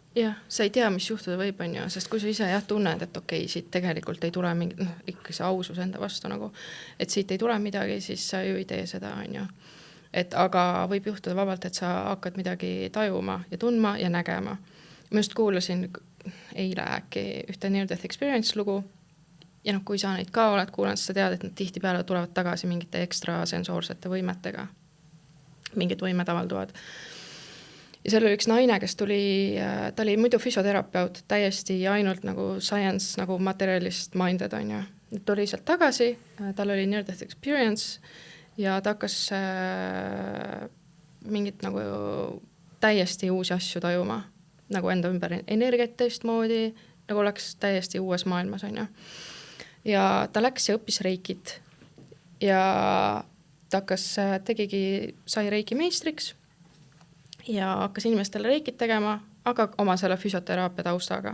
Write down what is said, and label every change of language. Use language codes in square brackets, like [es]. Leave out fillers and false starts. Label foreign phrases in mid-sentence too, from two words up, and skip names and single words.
[et] Jah, sa ei tea, mis juhtuda võib, on ju, sest kui sa ise tunned, et okei, siit tegelikult ei tule mingi, ikka see ausus enda vastu nagu, et siit ei tule midagi, siis sa ju ei tee seda, on ju. Et aga võib juhtuda vabalt, et sa hakkad midagi tajuma ja tundma ja nägema. Ma just kuulasin eile äkki ühte [en] near-death experience [et] lugu, ja kui sa neid ka oled kuulanud, siis sa tead, et nad tihti peale tulevad tagasi mingite ekstra sensoorsete võimetega. Mingid võimed avalduvad. Ja seal oli üks naine, kes tuli, ta oli muidu füsioterapeut, täiesti ainult nagu science, nagu [en] materialist minded [et] on ju. Tuli sealt tagasi, tal oli [en] near-death experience [et] ja ta hakkas mingit nagu täiesti uusi asju tajuma, nagu enda ümber energiat teistmoodi, nagu oleks täiesti uues maailmas on ju. Ja ta läks ja õppis reikit ja ta hakkas, sai reiki meistriks ja hakkas inimestele reikit tegema, aga oma selle füsioteraapia taustaga.